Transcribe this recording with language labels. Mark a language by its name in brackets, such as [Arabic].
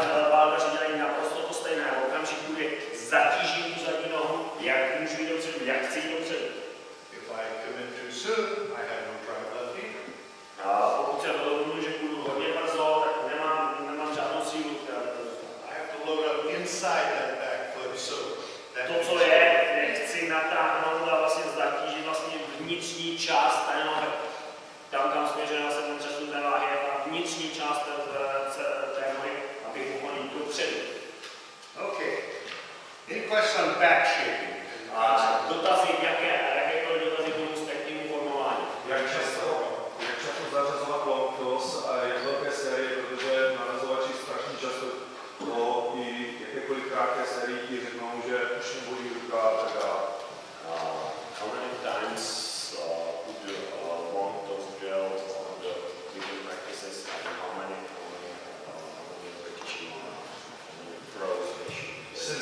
[Czech] Bálkaři dělají naprosto to stejné. V okamžiku, kdy zatížím tu zadní nohu, jak můžu jít dopředu, jak chci jít dopředu. [English] If I commit too soon, I have no drive left either. [Czech] Pokud se rozhodnu, že půjdu hodně brzo, tak nemám žádnou sílu. [English] I have to load up inside that back foot, so that [Czech] To, co je, chci natáhnout a vlastně zatížit vlastně vnitřní část té nohy. Tam, kam směřuje vlastně ten přesun té váhy, je ta vnitřní část té nohy, abych mohl jít dopředu. [English] Okay. Any questions on back shaping? [Czech] Dotazy, jakékoliv dotazy k tomu spektivnímu formování. Jak často zařazovat long toss a jak velké série, protože narazovači strašně často po i jakékoliv krátké sérii ti řeknou, že už nebolí ruka a tak dále. [English] How many times would the long toss drill or the bigger practices and how many repetition throws they should do?